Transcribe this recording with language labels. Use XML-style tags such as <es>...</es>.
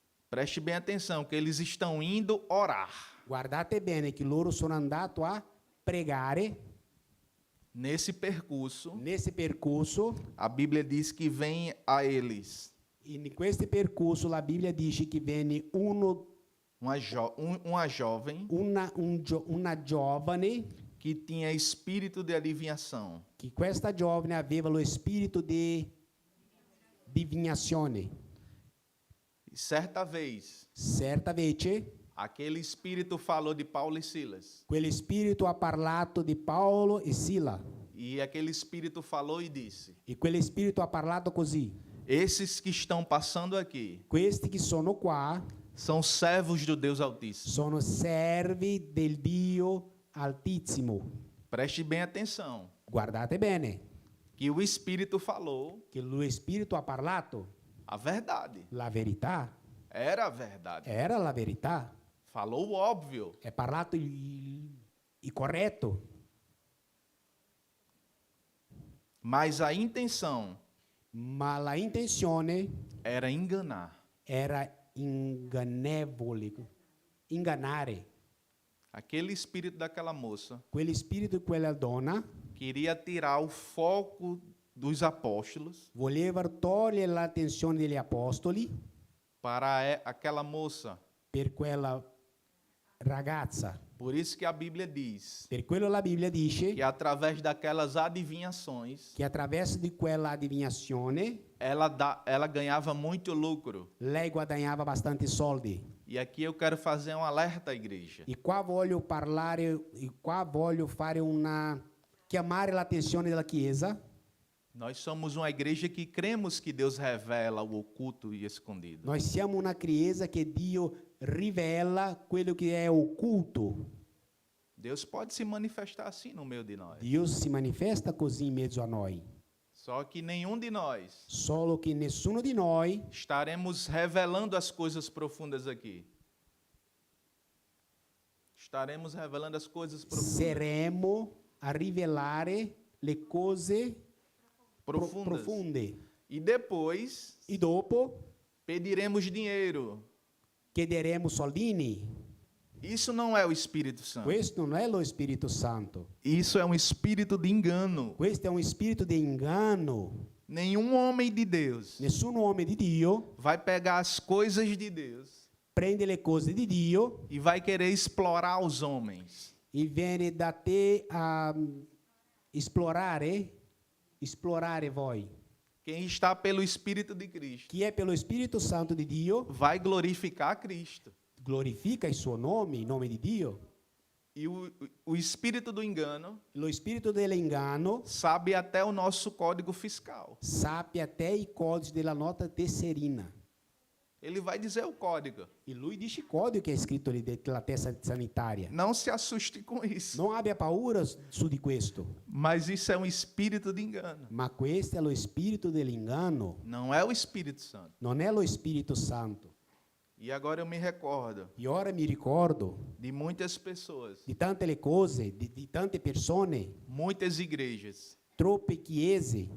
<pt>preste bem atenção, que eles estão indo orar.</pt> <it>Guardate bene che loro sono andati a pregare.</it> <pt>Nesse percurso, Nesse</pt> <it>percorso,</it> <pt>a Bíblia diz que vem a eles</pt> <it>in questo percorso la Bibbia dice che venne</it> <pt>uma jovem</pt> <it>una giovane,</it> <pt>que tinha espírito de adivinhação.</pt> <it>che questa giovane aveva lo spirito di divinazione.</it> <pt>E certa vez, aquele espírito falou de Paulo e Silas.</pt> <it>Quello spirito ha parlato di Paolo e Sila.</it> <pt>E aquele espírito falou e disse:</pt> <it>E quello spirito ha parlato così.</it> <pt>esses que estão passando aqui</pt> <it>Questi che sono qua</it> <pt>são servos do Deus Altíssimo.</pt> <it>sono servi del Dio Altissimo.</it> <pt>Preste bem atenção,</pt> <it>Guardate bene</it> <pt>que o espírito falou</pt> <it>che lo spirito ha parlato</it> <pt>a verdade.</pt> <it>la verità.</it> <pt>Era a verdade.</pt> <it>Era la verità.</it> <pt>Falou o óbvio.</pt> <it>È parlato il corretto.</it> <pt>Mas a intenção</pt> <it>Ma la intenzione</it> <pt>era enganar.</pt> <it>era ingannevole, ingannare.</it> <pt>Aquele espírito daquela moça</pt> <it>Quello spirito di quella donna</it> <pt>queria tirar o foco dos apóstolos</pt> <it>voleva togliere l'attenzione degli apostoli</it> <pt>para aquela moça.</pt> <it>per quella ragazza.</it> <pt>Por isso que a Bíblia diz</pt> <it>Per quello la Bibbia dice</it> <pt>que através daquelas adivinhações</pt> <it>che attraverso di quella adivinazione</it> <pt>ela ganhava muito lucro.</pt> <it>lei guadagnava abbastanti soldi.</it> <pt>E aqui eu quero fazer um alerta à igreja.</pt> <it>E qua voglio fare chiamare l'attenzione della Chiesa.</it> <pt>Nós somos uma igreja que cremos que Deus revela o oculto e escondido.</pt> <it>Noi siamo una chiesa che Dio rivela quello che è occulto.</it> <pt>Deus pode se manifestar assim no meio de nós.</pt> <it>Dio si manifesta così in mezzo a noi.</it> <pt>Só que nenhum de nós</pt> <it>Solo che nessuno di noi</it> <pt>estaremos revelando as coisas profundas aqui. Estaremos revelando as coisas profundas.</pt> <it>saremo a rivelare le cose</it> <pt>profundas.</pt> <it>profonde.</it> <pt>E depois</pt> <it>E dopo</it> <pt>pediremos dinheiro.</pt> <it>chiederemo soldini.</it> <pt>Isso não é o Espírito Santo.</pt> <it>Questo non è lo Spirito Santo.</it> <pt>Isso é um espírito de engano.</pt> <it>Questo è un spirito di inganno.</it> <pt>Nenhum homem de Deus</pt> <it>Nessun uomo di Dio</it> <pt>vai pegar as coisas de Deus</pt> <it>prende le cose di Dio</it> <pt>e vai querer explorar os homens.</pt> <it>e viene da te a esplorare voi.</it> <pt>Quem está pelo Espírito de Cristo</pt> <it>Chi è per lo Spirito Santo di Dio</it> <pt>vai glorificar Cristo.</pt> <it>glorifica il suo nome, il nome di Dio.</it> <pt>E o espírito do engano</pt> <it>Lo spirito dell'inganno</it> <pt>sabe até o nosso código fiscal.</pt> <it>sappia</it> <pt>até</pt> <it>i codici della nota tesserina.</it> <pt>Ele vai dizer o código.</pt> <it>E lui dice il codice che è scritto lì della testa sanitaria.</it> <pt>Não se assuste com isso.</pt> <it>Non abbia paura su di questo,</it> <pt>Mas isso é um espírito de engano.</pt> <it>ma questo è lo spirito dell'inganno,</it> <pt>Não é o Espírito Santo.</pt> <it>non è lo Spirito Santo.</it> <pt>E agora eu me recordo</pt> <it>E ora mi ricordo</it> <pt>de muitas pessoas,</pt> <it>di tante le cose, di tante persone,</it> <pt>muitas igrejas.</pt> <it>troppe chiese,</it>